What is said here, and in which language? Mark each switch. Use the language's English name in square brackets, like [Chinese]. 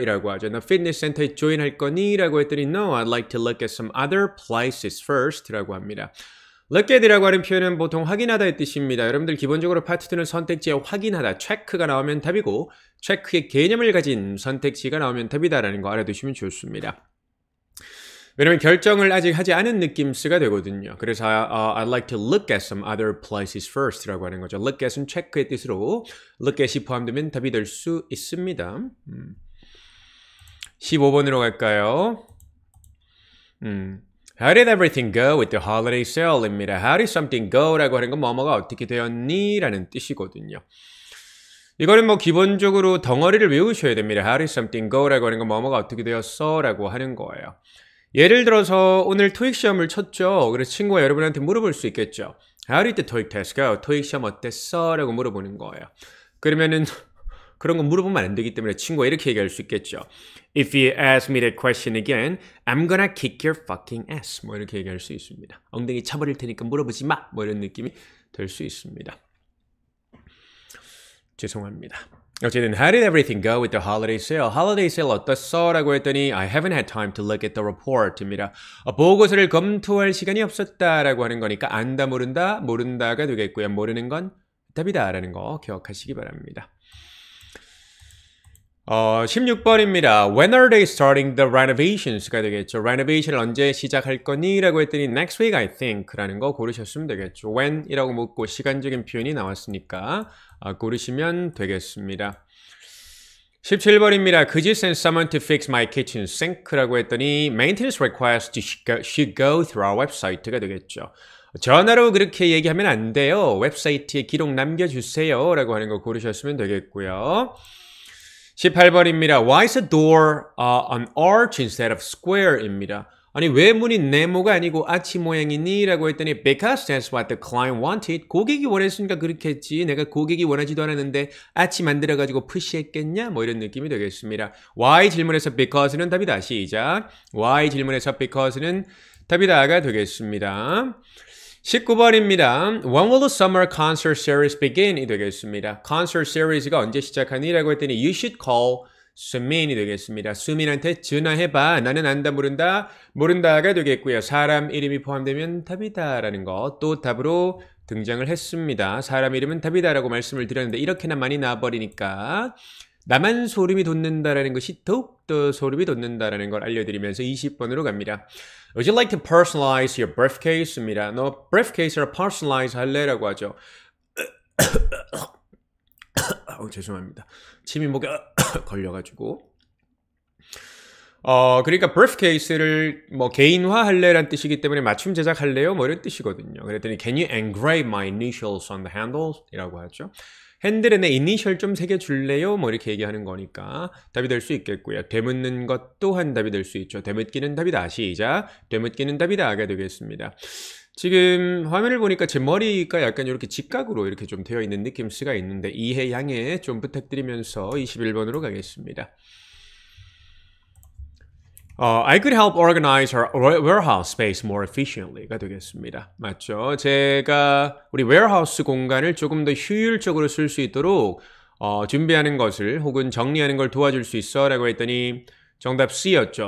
[Korean] 이라고 하죠. 너 fitness center에 join 할 거니? [English] 라고 했더니 No, I'd like to look at some other places first [Korean] 라고 합니다. look at이라고 하는 표현은 보통 확인하다의 뜻입니다. 여러분들 기본적으로 파트 2는 선택지에 확인하다, check가 나오면 답이고 check의 개념을 가진 선택지가 나오면 답이다라는 거 알아두시면 좋습니다. 왜냐면 결정을 아직 하지 않은 느낌스가 되거든요. [English] 그래서 I'd like to look at some other places first [Korean] 라고 하는 거죠. look at은 체크의 뜻으로 look at이 포함되면 답이 될 수 있습니다. 15번으로 갈까요? [English] How did everything go with the holiday sale입니다. How did something go? [Korean] 라고 하는 건 뭐뭐가 어떻게 되었니? 라는 뜻이거든요. 이거는 뭐 기본적으로 덩어리를 외우셔야 됩니다. [English] How did something go? [Korean] 라고 하는 건 뭐뭐가 어떻게 되었어? 라고 하는 거예요. 예를 들어서 오늘 토익 시험을 쳤죠. 그래서 친구가 여러분한테 물어볼 수 있겠죠. [English] How did the TOEIC test go? [Korean] 토익 시험 어땠어? 라고 물어보는 거예요. 그러면은 그런 거 물어보면 안 되기 때문에 친구가 이렇게 얘기할 수 있겠죠. [English] If you ask me that question again, I'm gonna kick your fucking ass. [Korean] 뭐 이렇게 얘기할 수 있습니다. 엉덩이 차버릴 테니까 물어보지 마. 뭐 이런 느낌이 될 수 있습니다. 죄송합니다. [English] 어쨌든 How did everything go with the holiday sale? Holiday sale 어땠어? [Korean] 라고 했더니 [English] I haven't had time to look at the report입니다. [Korean] 보고서를 검토할 시간이 없었다 라고 하는 거니까 안다 모른다 모른다가 되겠고요. 모르는 건 답이다 라는 거 기억하시기 바랍니다. 16번입니다. [English] When are they starting the renovations가 되겠죠. [Korean] renovation을 언제 시작할 거니? 라고 했더니 [English] next week I think [Korean] 라는 거 고르셨으면 되겠죠. when 이라고 묻고 시간적인 표현이 나왔으니까 고르시면 되겠습니다. 17번입니다. [English] Could you send someone to fix my kitchen sink [Korean] 라고 했더니 [English] maintenance request should go through our website가 되겠죠. [Korean] 전화로 그렇게 얘기하면 안 돼요. 웹사이트에 기록 남겨주세요 라고 하는 거 고르셨으면 되겠고요. 18번입니다. [English] Why is the door an arch instead of square입니다. [Korean] 아니 왜 문이 네모가 아니고 아치 모양이니? 라고 했더니 [English] Because that's what the client wanted. [Korean] 고객이 원했으니까 그렇게 했지. 내가 고객이 원하지도 않았는데 아치 만들어가지고 푸시했겠냐? 뭐 이런 느낌이 되겠습니다. Why 질문에서 because는 답이다. 시작. Why 질문에서 because는 답이다가 되겠습니다. 19번입니다. [English] When will the summer concert series begin?이 되겠습니다. [Korean] concert series가 언제 시작하니? 라고 했더니 [English] You should call [Korean] 수민이 되겠습니다. 수민한테 전화해봐. 나는 안다 모른다. 모른다가 되겠고요. 사람 이름이 포함되면 답이다 라는 거 또 답으로 등장을 했습니다. 사람 이름은 답이다 라고 말씀을 드렸는데 이렇게나 많이 나와버리니까 나만 소름이 돋는다라는 것이 더욱더 소름이 돋는다라는 걸 알려드리면서 20번으로 갑니다. [English] Would you like to personalize your briefcase입니다. [Korean] 너 briefcase를 personalize 할래라고 하죠. 죄송합니다. 침이 목에 걸려가지고. 그러니까 briefcase를 뭐 개인화 할래란 뜻이기 때문에 맞춤 제작할래요? 뭐 이런 뜻이거든요. [English] 그랬더니 Can you engrave my initials on the handles? [Korean] 이라고 하죠. 핸들에 내 이니셜 좀 새겨줄래요? 뭐 이렇게 얘기하는 거니까 답이 될 수 있겠고요. 되묻는 것 또한 답이 될 수 있죠. 되묻기는 답이다. 시작. 되묻기는 답이다가 되겠습니다. 지금 화면을 보니까 제 머리가 약간 이렇게 직각으로 이렇게 좀 되어 있는 느낌스가 있는데 이해 양해 좀 부탁드리면서 21번으로 가겠습니다. [English] I could help organize our warehouse space more efficiently가 되겠습니다. [Korean] 맞죠? 제가 우리 warehouse 공간을 조금 더 효율적으로 쓸 수 있도록 준비하는 것을 혹은 정리하는 걸 도와줄 수 있어 라고 했더니 정답 C였죠.